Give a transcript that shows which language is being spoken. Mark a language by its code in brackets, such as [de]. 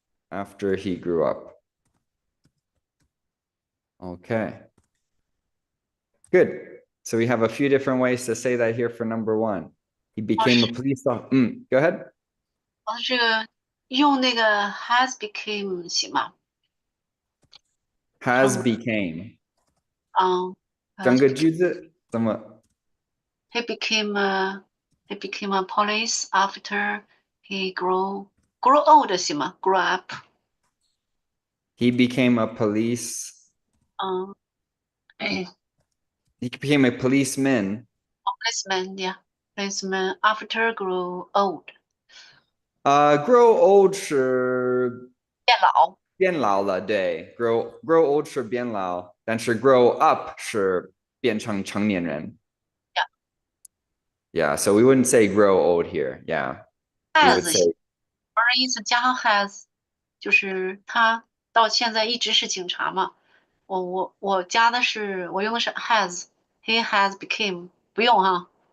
[en] After he grew up. Okay. Good. So we have a few different ways to say that here for number one. He became a police officer. Go ahead. [zh] 这个用那个 [en] has became [zh] 行吗？ [en] Has became. [zh] 整个句子怎么？ [en] He became a police after he grow old [zh] 行吗 [en] ？Grow up. He became a police. He became a policeman. Policeman, yeah. Policeman after grow old. Grow old [zh] 是变老。变老了，对。 [en] Grow old [zh] 是变老，但是 [en] grow up [zh] 是变成成年人。 [en] Yeah, so we wouldn't say grow old here. Yeah. We would say [zh] 意思加上 has，就是他到现在一直是警察嘛。我加的是我用的是 has， [en] he has became， [zh] 不用哈。